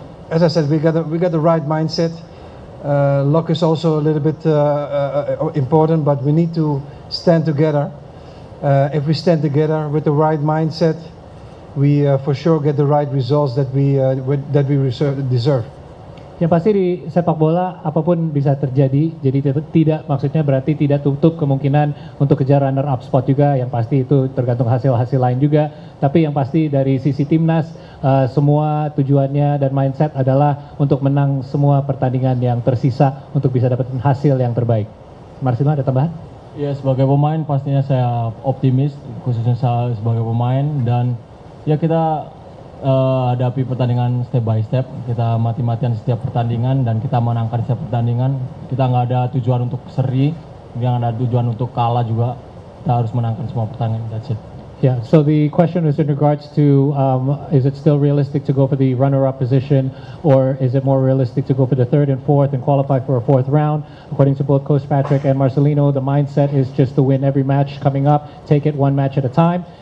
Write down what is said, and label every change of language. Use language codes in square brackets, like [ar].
[en] As I said, we got the right mindset. Luck is also a little bit important, but we need to stand together. If we stand together with the right mindset, we for sure get the right results that we deserve. [id] Yang pasti di sepak bola apapun bisa terjadi, jadi tidak maksudnya berarti tidak tutup kemungkinan untuk kejar runner up spot juga. Yang pasti itu tergantung hasil-hasil lain juga. Tapi yang pasti dari sisi timnas semua tujuannya dan mindset adalah untuk menang semua pertandingan yang tersisa untuk bisa dapetin hasil yang terbaik. Marcelino, ada tambahan? Ya, sebagai pemain pastinya saya optimis, khususnya saya sebagai pemain, dan ya kita hadapi pertandingan step by step. Kita mati-matian setiap pertandingan dan kita menangkan setiap pertandingan. Kita nggak ada tujuan untuk seri, nggak ada tujuan untuk kalah juga. Kita harus menangkan semua pertandingan. [en] That's it. Yeah, so the question was in regards to is it still realistic to go for the runner-up position, or is it more realistic to go for the 3rd and 4th and qualify for a 4th round? According to both Coach Patrick and Marcelino, the mindset is just to win every match coming up, take it one match at a time.